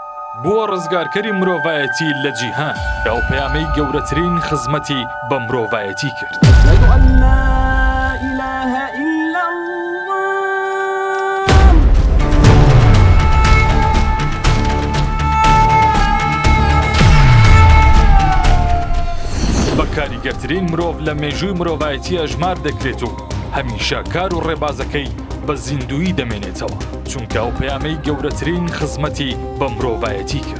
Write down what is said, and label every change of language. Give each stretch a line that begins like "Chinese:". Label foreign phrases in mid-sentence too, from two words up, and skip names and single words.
Central Kurdish: بووە ڕزگارکەری مرۆڤایەتی لە جیهان ئەو پەیامەی گەورەترین خزمەتی بە مرۆڤایەتی کرد.
Arabic: أشهد أن لا إله إلا الله.
Central Kurdish: بەکاریگەرترین مرۆڤ لە مێژووی مرۆڤایەتی ئەژمار دەکرێت و هەمیشە کار و ڕێبازەکەی بە زیندویی دەمێنێتەوە، چونکە ئەو پەیامەی گەورەترین خزمەتی بە مرۆڤایەتی کرد.